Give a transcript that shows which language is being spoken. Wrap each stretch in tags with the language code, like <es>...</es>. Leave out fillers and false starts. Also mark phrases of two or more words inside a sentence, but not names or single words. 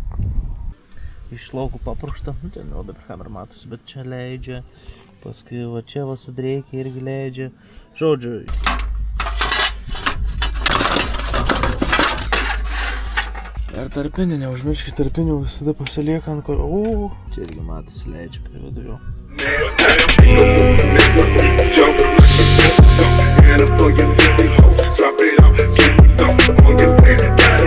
<lt>Iš laukų paprušta, nu ten jau dabar kamera matosi, bet čia leidžia, paskui va čia va sudrėkia irgi leidžia, žodžiu. Ir tarpinį, neužmirškit tarpinių, visada pasilieka ant kur, čia irgi matosi leidžia prie vidurio.</lt> <en>And I'm for your dirty hoes, drop it off, get it off, on your</en>